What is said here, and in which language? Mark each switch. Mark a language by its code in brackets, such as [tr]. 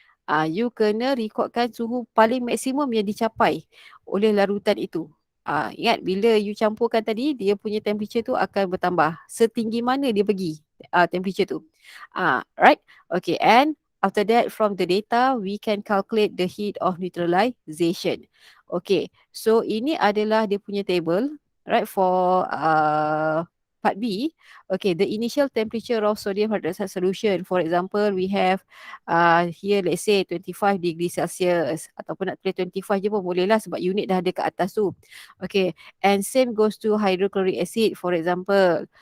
[ms] You kena rekodkan suhu paling maksimum yang dicapai oleh larutan itu. Ingat bila you campurkan tadi, dia punya temperature tu akan bertambah. Setinggi mana dia pergi temperature tu. [en] Right? Okay, and after that from the data, we can calculate the heat of neutralization. [ms] Okay, so ini adalah dia punya table, [en] right, for part B. Okay, the initial temperature of sodium hydroxide solution. For example, we have here let's say 25 degree Celsius, [ms] ataupun nak tulis 25 je pun boleh lah sebab unit dah ada kat atas tu. [en] Okay, and same goes to hydrochloric acid for example.